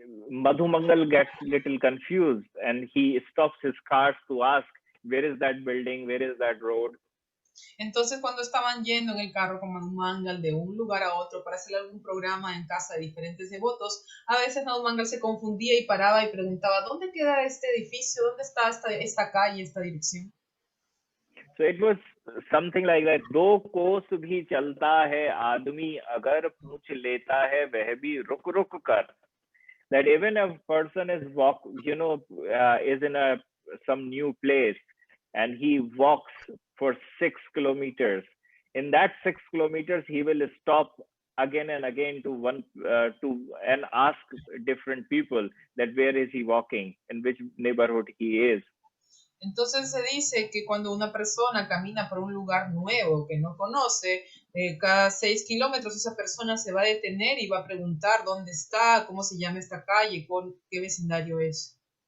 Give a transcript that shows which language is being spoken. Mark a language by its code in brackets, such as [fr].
[en] Madhu Mangal gets little confused, and he stops his cars to ask, where is that building? Where is that road? [es] Entonces, cuando estaban yendo en el carro con Madhu Mangal de un lugar a otro para hacer algún programa en casa de diferentes devotos, a veces Madhu Mangal se confundía y paraba y preguntaba, ¿dónde queda este edificio? ¿Dónde está esta calle, esta dirección? [en] So it was something like that. [hi] दो कोस भी चलता है आदमी अगर पूछ लेता है वह भी रुक रुक कर. [en] That even if a person is is in some new place, and he walks for 6 kilometers. In that 6 kilometers, he will stop again and again and ask different people that where is he walking, in which neighborhood he is. [es] Entonces se dice que cuando una persona camina por un lugar nuevo que no conoce, cada 6 kilómetros esa persona se va a detener y va a preguntar dónde está, cómo se llama esta calle, qué vecindario es.